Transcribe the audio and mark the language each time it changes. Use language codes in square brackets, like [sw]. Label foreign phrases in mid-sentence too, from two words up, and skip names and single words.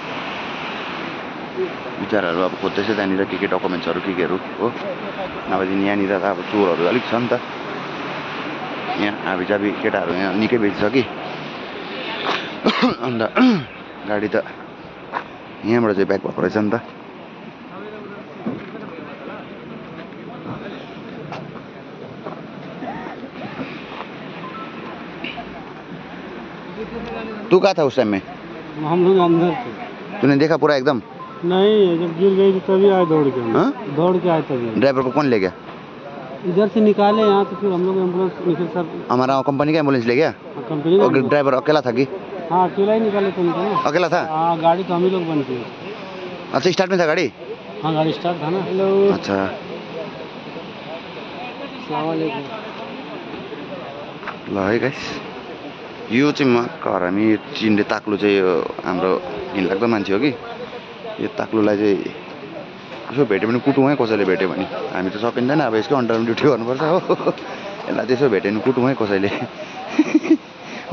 [ne] विचारहरू अब खोज्दैछ त्यहाँनिर के डकुमेन्ट्सहरू केहरू हो नभएदेखि यहाँनिर त अब चोरहरू अलिक छ नि त यहाँ हाबीजाबी केटाहरू यहाँ निकै बेच्छ कि अन्त गाडी त यहाँबाट चाहिँ ब्याक भएको रहेछ नि त [hi] तू कहाँ था उस टाइम में? हम लोग अंदर थे। तूने देखा पूरा एकदम? नहीं, जब गिर गई तो तभी आए दौड़ के। दौड़ के आए तभी। ड्राइवर को कौन ले गया? इधर से निकाले यहाँ तो फिर हम लोग एम्बुलेंस निकल सब। हमारा कंपनी का एम्बुलेंस ले गया? कंपनी का। ड्राइवर अकेला था कि? हाँ अकेला ही निकाले थे उनको। अकेला था? हाँ गाड़ी तो हम ही लोग बन के। अच्छा स्टार्ट में था गाड़ी? हाँ गाड़ी स्टार्ट था ना। हेलो। अच्छा। अस्सलामुअलैकुम। [ne] ल है गाइस यो चाहिँ हरामी चिन्डे ताक्लु चाहिँ हाम्रो घिनलाग्दो मान्छे हो कि यो ताक्लुलाई चाहिँ यसो भेट्यो भने कुटौँ है कसैले भेट्यो भने हामी त सकिँदैन अब यसको अन्डरमा ड्युटी गर्नुपर्छ हो यसलाई त्यसो भेट्यो भने कुटौँ है कसैले म